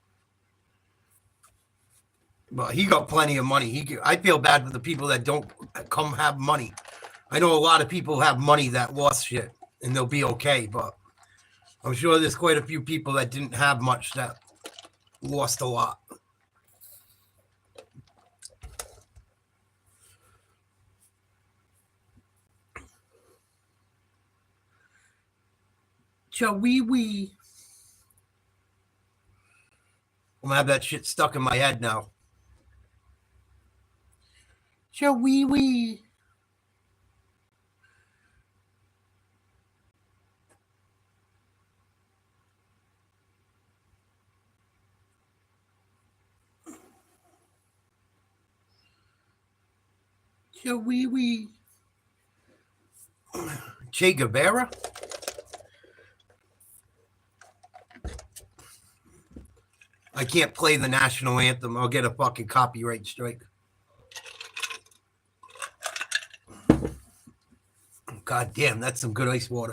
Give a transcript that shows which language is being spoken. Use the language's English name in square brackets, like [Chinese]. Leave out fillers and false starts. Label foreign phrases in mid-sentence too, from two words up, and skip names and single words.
[English] But he got plenty of money. I feel bad for the people that don't come have money. I know a lot of people have money that lost shit, and they'll be okay. But I'm sure there's quite a few people that didn't have much that lost a lot. Cha-wee-wee. I'm gonna have that shit stuck in my head now. Cha-wee-wee. Cha-wee-wee. Che Guevara? I can't play the national anthem. I'll get a fucking copyright strike. God damn, that's some good ice water.